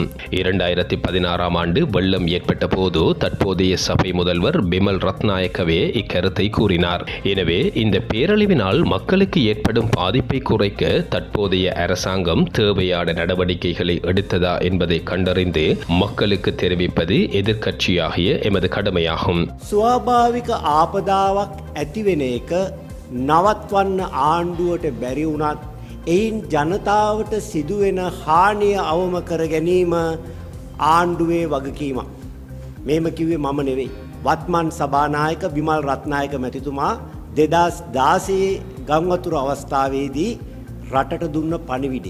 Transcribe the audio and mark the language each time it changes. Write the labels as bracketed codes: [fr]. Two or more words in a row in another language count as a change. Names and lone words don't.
[ta] 2016ஆம் ஆண்டு வெள்ளம் ஏற்பட்ட போது தற்போதைய சபை முதல்வர் பிமல் ரத்நாயக்கவே இக்கருத்தை கூறினார். எனவே இந்த பேரழிவினால் மக்களுக்கு ஏற்படும் பாதிப்பை குறைக்க தற்போதைய அரசாங்கம் தேவையான நடவடிக்கைகளை எடுத்ததா என்பதை கண்டறிந்து மக்களுக்கு தெரிவிப்பது எதிர்க்கட்சியாகிய எமது கடமையாகும். [si] ස්වාභාවික ආපදාවක් ඇතිවෙන එක නවත්වන්න ආණ්ඩුවට බැරි වුණත් එයින් ජනතාවට සිදුවෙන හානිය අවම කර ගැනීම ආණ්ඩුවේ වගකීමක්. මේම කිව්වේ මම නෙවෙයි. වත්මන් සභානායක විමල් රත්නායක මැතිතුමා 2016 ගම්වතුර අවස්ථාවේදී රටට දුන්න පණිවිඩය.